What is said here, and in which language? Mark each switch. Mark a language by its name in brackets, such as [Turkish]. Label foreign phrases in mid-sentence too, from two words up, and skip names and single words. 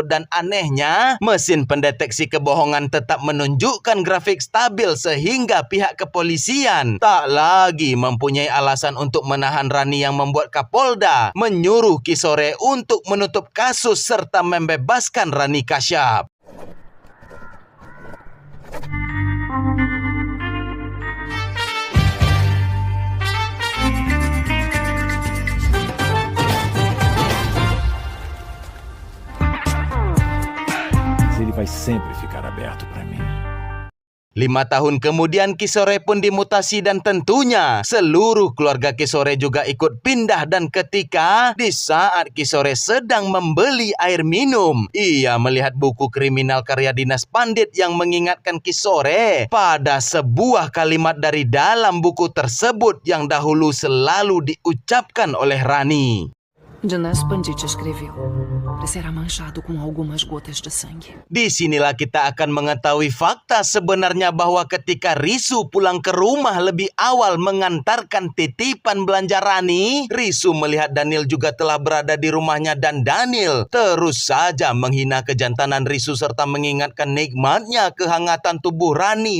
[Indonesian] Dan anehnya, mesin pendeteksi kebohongan tetap menunjukkan grafik stabil sehingga pihak kepolisian tak lagi mempunyai alasan untuk menahan Rani, yang membuat Kapolda menyuruh Kisore untuk menutup kasus serta membebaskan Rani Kasyap. [Portuguese] Ele vai sempre ficar aberto para mim. [Indonesian] 5 tahun kemudian Kisore pun dimutasi dan tentunya seluruh keluarga Kisore juga ikut pindah. Dan ketika di saat Kisore sedang membeli air minum, ia melihat buku kriminal karya Dinas Pandit yang mengingatkan Kisore pada sebuah kalimat dari dalam buku tersebut yang dahulu selalu diucapkan oleh Rani. [Portuguese] Dinas Pandit escreveu. Será manchado com algumas gotas de sangue. [Indonesian] Di sinilah kita akan mengetahui fakta sebenarnya bahwa ketika Risu pulang ke rumah lebih awal mengantarkan titipan belanja Rani, Risu melihat Daniel juga telah berada di rumahnya dan Daniel terus saja menghina kejantanan Risu serta mengingatkan nikmatnya kehangatan tubuh Rani.